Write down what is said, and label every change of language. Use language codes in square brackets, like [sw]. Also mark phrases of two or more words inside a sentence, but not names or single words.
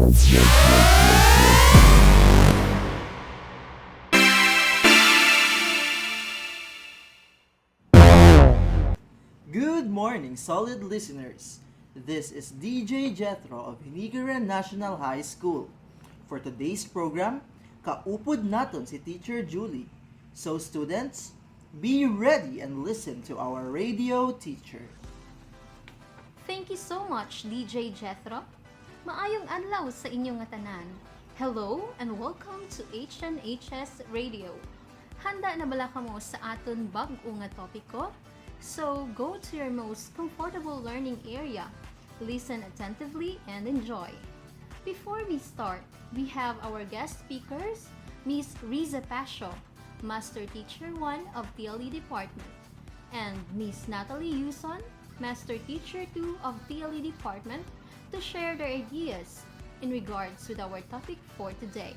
[en] Good morning, solid listeners. This is DJ Jethro of Hinigaran National High School. For today's program, [hil] kaupod naton si [en] Teacher Julie. So students, be ready and listen to our radio teacher. Thank you so much, DJ Jethro. [hil] Maayong adlaw sa inyong tanan. [en] Hello and welcome to OHS Radio. [hil] Handa na bala kamo sa aton bag-o nga topiko? [en] So go to your most comfortable learning area. Listen attentively and enjoy. Before we start, we have our guest speakers, Miss Riza Pasio, Master Teacher 1 of TLE Department, and Miss Natalie Yuson, Master Teacher 2 of TLE Department, to share their ideas in regards with our topic for today.